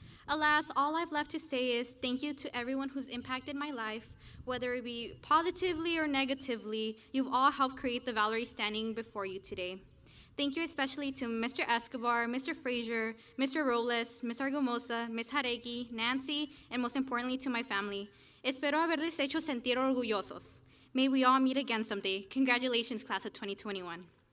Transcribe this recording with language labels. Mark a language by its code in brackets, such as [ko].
[en] Alas, all I've left to say is thank you to everyone who's impacted my life, whether it be positively or negatively. You've all helped create the Valerie standing before you today. Thank you especially to Mr. Escobar, Mr. Frazier, Mr. Robles, Ms. Argumosa, Ms. Jaregui, Nancy, and most importantly to my family. [es] Espero haberles hecho sentir orgullosos. [en] May we all meet again someday. Congratulations, class of 2021.